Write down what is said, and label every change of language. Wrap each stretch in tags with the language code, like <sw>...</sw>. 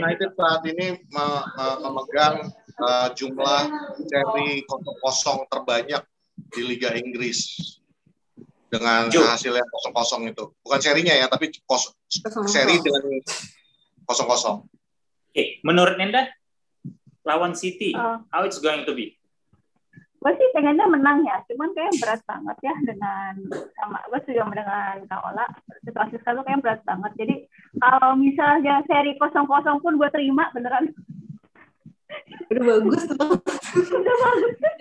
<id>United saat ini memegang jumlah seri 0-0 terbanyak di Liga Inggris dengan hasil yang 0-0 itu. Bukan serinya ya, tapi seri dengan 0-0. Oke, menurut Nenda lawan City,</id> <en>how it's going to be?</en> <id>Gue sih pengennya menang ya, cuman kayak berat banget ya gue juga dengan Kak Ola, situasi sekarang kayak berat banget. Jadi kalau misalnya seri 0-0 pun gue terima beneran. Udah bagus tuh. Udah bagus.</id>